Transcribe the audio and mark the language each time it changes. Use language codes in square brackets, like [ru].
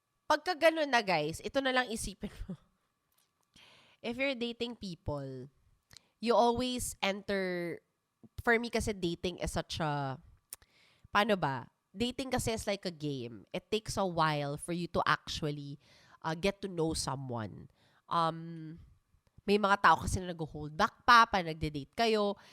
[tl] Pagka ganun na guys, ito na lang isipin mo. [en] If you're dating people, you always enter, for me kasi dating is such a, [tl] paano ba? [en] dating kasi is like a game. It takes a while for you to actually get to know someone. [tl] May mga tao kasi na nag-hold back pa nagde-date kayo.